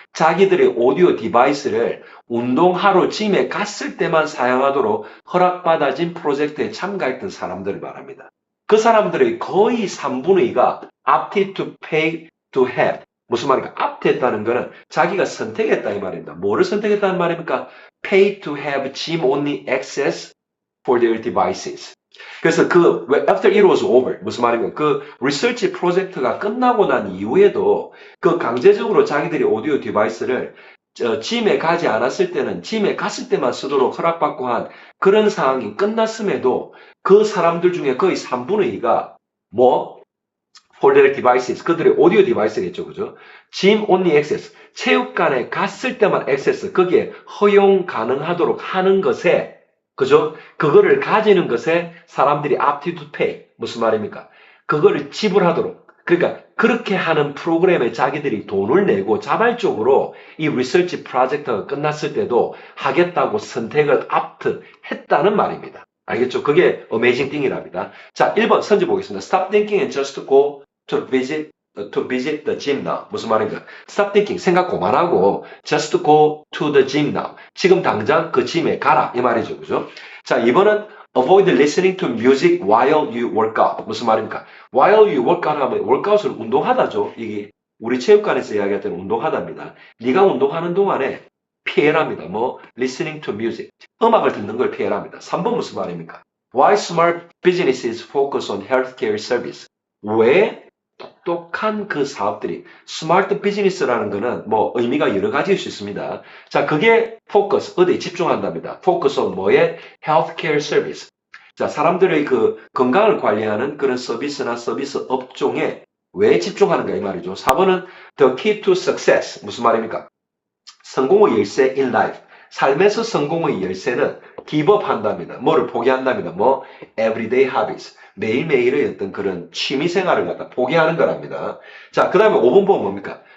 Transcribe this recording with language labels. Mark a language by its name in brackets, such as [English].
[Korean] 자기들의 오디오 디바이스를 운동하러 짐에 갔을 때만 사용하도록 허락받아진 프로젝트에 참가했던 사람들을 말합니다. 그 사람들의 거의 3분의 2가 [English] opted to pay to have. [Korean] 무슨 말입니까? opt했다는 거는 자기가 선택했다 이 말입니다. 뭐를 선택했다는 말입니까? [English] pay to have gym only access for their devices. [Korean] 그래서 그 [English] after it was over [Korean] 무슨 말입니까? 그 리서치 프로젝트가 끝나고 난 이후에도 그 강제적으로 자기들이 오디오 디바이스를 짐에 가지 않았을 때는 짐에 갔을 때만 쓰도록 허락받고 한 그런 상황이 끝났음에도 그 사람들 중에 거의 3분의 2가 뭐 [English] for their devices [Korean] 그들의 오디오 디바이스겠죠, 그죠? [English] gym only access [Korean] 체육관에 갔을 때만 액세스 거기에 허용 가능하도록 하는 것에 그죠? 그거를 가지는 것에 사람들이 [English] opted to pay. [Korean] 무슨 말입니까? 그거를 지불하도록. 그러니까 그렇게 하는 프로그램에 자기들이 돈을 내고 자발적으로 이 리서치 프로젝트가 끝났을 때도 하겠다고 선택을 opt 했다는 말입니다. 알겠죠? 그게 [English] amazing thing [Korean] 이랍니다. 자, 1번 선지 보겠습니다. [English] Stop thinking and just go to visit the gym now. [Korean] 무슨 말인가? [English] Stop thinking. [Korean] 생각 그만하고 [English] just go to the gym now. [Korean] 지금 당장 그 짐에 가라. 이 말이죠. 그죠? [English] 자, 2번은 avoid listening to music while you work out. [Korean] 무슨 말입니까? [English] while you work out [Korean] 하면 workout은 운동하다죠. 이게 우리 체육관에서 이야기할 때는 운동하답니다. 네가 운동하는 동안에 피해랍니다. [English] 뭐 listening to music. [Korean] 음악을 듣는 걸 피해랍니다. 3번 무슨 말입니까? [English] Why smart businesses focus on healthcare service. [Korean] 왜 똑똑한 그 사업들이 스마트 비즈니스라는 거는 뭐 의미가 여러 가지일 수 있습니다. 자, 그게 포커스 어디에 집중한답니다. 포커스 on 뭐에? healthcare service. 자, 사람들의 그 건강을 관리하는 그런 서비스나 서비스 업종에 왜 집중하는가 이 말이죠. [English] 4번은 the key to success. [Korean] 무슨 말입니까? 성공의 열쇠 [English] in life. [Korean] 삶에서 성공의 열쇠는 [English] give up [Korean] 한답니다. 뭐를 포기한답니다. 뭐 [English] everyday habits. [Korean] 매일매일의 어떤 그런 취미 생활을 갖다 포기하는 거랍니다. 자, 그 다음에 5번 보면 뭡니까?